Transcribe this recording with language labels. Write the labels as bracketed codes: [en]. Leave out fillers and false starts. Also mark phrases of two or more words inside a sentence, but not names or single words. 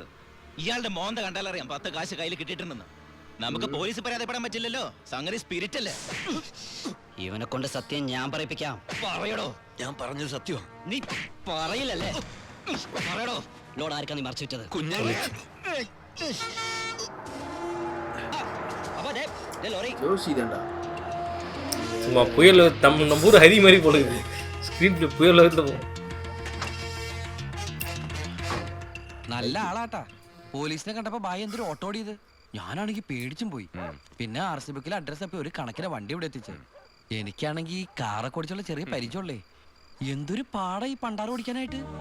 [ml] ഇയാളുടെ മോന്ത കണ്ടാലറിയാം 10 കാശ് കയ്യിൽ കിട്ടിയിട്ടുണ്ടെന്ന്. നമുക്ക് പോലീസ് പരാതിപ്പെടാൻ പറ്റില്ലല്ലോ, സംഗതി സ്പിരിറ്റ് അല്ലേ. ഇവനെ കൊണ്ട് സത്യം ഞാൻ പറയിപ്പിക്കാം. പറയടോ. ഞാൻ പറഞ്ഞത് സത്യം. നീ പറയില്ലല്ലേ? പറയടോ. ലോഡ് ആർക്കാ നീ മറിച്ചു വിറ്റത്? കുഞ്ഞേ, അപ്പൊ ലോറി [ta] யோசிதண்டா சும்மா புயல் நம்ம ஊர் ஹரி மாதிரி போடுது ஸ்க்ரீன்ல புயல் போ. [ml] നല്ല ആളാട്ടാ. പോലീസിനെ കണ്ടപ്പോ ബായി എന്തൊരു ഓട്ടോ ഓടിയത്. ഞാനാണെങ്കിൽ പേടിച്ചും പോയി. പിന്നെ RC ബുക്കിൽ അഡ്രസ് അപ്പൊ ഒരു കണക്കിന് വണ്ടി ഇവിടെ എത്തിച്ചേ. എനിക്കാണെങ്കിൽ ഈ കാറൊക്കെ ഓടിച്ചുള്ള ചെറിയ പരിചയമുള്ളേ. എന്തൊരു പാടാ ഈ പണ്ടാറ് ഓടിക്കാനായിട്ട്.